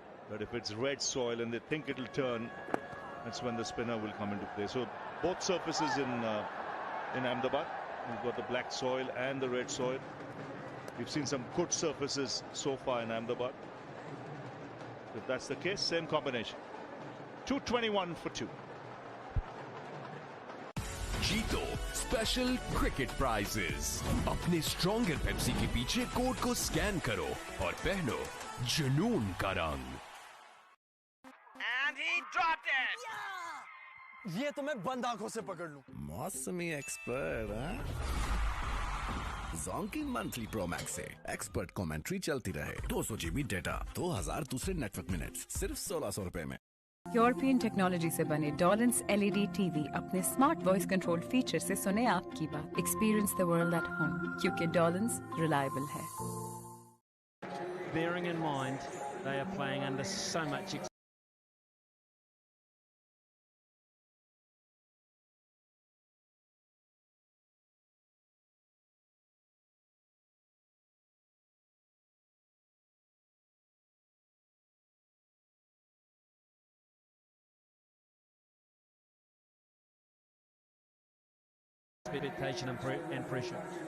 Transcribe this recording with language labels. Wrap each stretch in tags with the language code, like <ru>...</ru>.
<en>But if it's red soil and they think it'll turn, that's when the spinner will come into play. So both surfaces in Ahmedabad, we've got the black soil and the red soil. We've seen some good surfaces so far in Ahmedabad. If that's the case, same combination. 221 for 2.</en> <hi>जीतो special cricket prices अपने stronger Pepsi के पीछे code को scan करो और पहनो जुनून का रंग।</hi> <en>And he dropped it.</en> <hi>ये तो मैं बंद आंखों से पकड़ लूं। मौसमी एक्सपर्ट, हाँ? जोंकी मंथली प्रो मैक्स से एक्सपर्ट कमेंट्री चलती रहे। 200 GB डेटा, 2000 दूसरे नेटवर्क मिनट्स, सिर्फ 1600 रुपए में। यूरोपियन टेक्नोलॉजी से बने डॉलन्स LED TV अपने स्मार्ट वॉइस कंट्रोल फीचर से सुने आपकी बात।</hi> <en>Experience the world at home, क्योंकि डॉलन्स reliable है। Bearing in mind they are playing under so much expectation and pressure.</en>